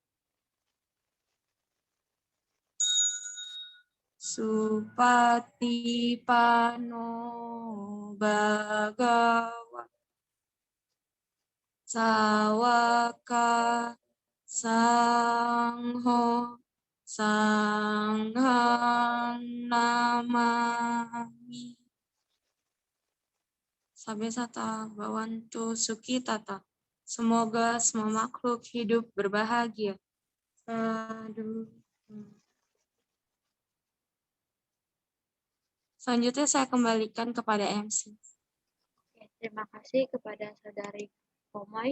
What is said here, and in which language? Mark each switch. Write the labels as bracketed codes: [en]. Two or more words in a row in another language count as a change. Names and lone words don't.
[pi] Supatipano bhagawa sawaka sangho sanghang namami. Sabesata bawantu suki tata. [id] Semoga semua makhluk hidup berbahagia. [pi] Sadu. [id] Selanjutnya saya kembalikan kepada MC. Oke, terima kasih kepada Saudari Pomoy.